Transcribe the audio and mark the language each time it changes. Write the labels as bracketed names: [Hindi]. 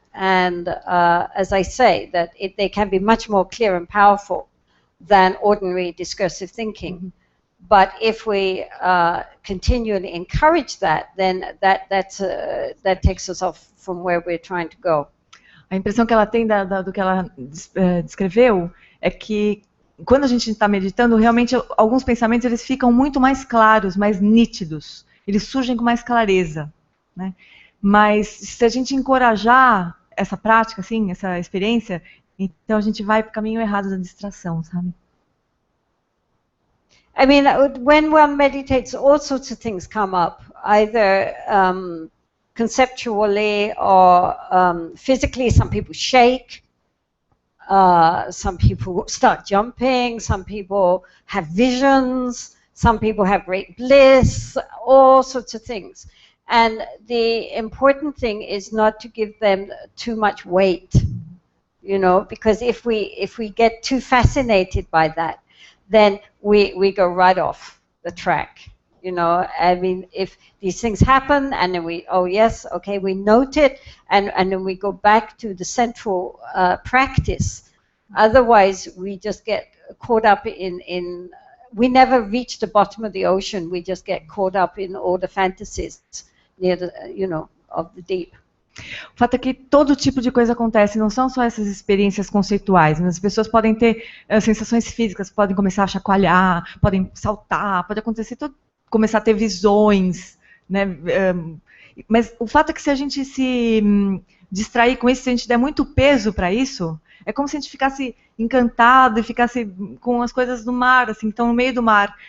[English] And as I say, that they can be much more clear and powerful than ordinary discursive thinking. But if we continually encourage that, then that takes us off from where we're trying to go. [Portuguese] A impressão que ela tem do que ela descreveu é que quando a gente está meditando, realmente alguns pensamentos eles ficam muito mais claros, mais nítidos. Eles surgem com mais clareza, né? Mas se a gente encorajar essa prática, assim, essa experiência, então a gente vai para o caminho errado da distração, sabe? [English] I mean, when one meditates, all sorts of things come up, either conceptually or physically. Some people shake, some people start jumping, some people have visions, some people have great bliss, all sorts of things. And the important thing is not to give them too much weight, you know, because if we get too fascinated by that, then we go right off the track. You know, I mean, if these things happen and then we, oh yes, okay, we note it, and then we go back to the central practice. Otherwise, we just get caught up in we never reach the bottom of the ocean. We just get caught up in all the fantasies near the, you know, of the deep. [Portuguese] O fato é que todo tipo de coisa acontece, não são só essas experiências conceituais, mas as pessoas podem ter sensações físicas, podem começar a chacoalhar, podem saltar, pode acontecer tudo, começar a ter visões, né? Mas o fato é que se a gente se distrair com isso, se a gente der muito peso para isso, é como se a gente ficasse encantado e ficasse com as coisas do mar, assim, então no meio do mar.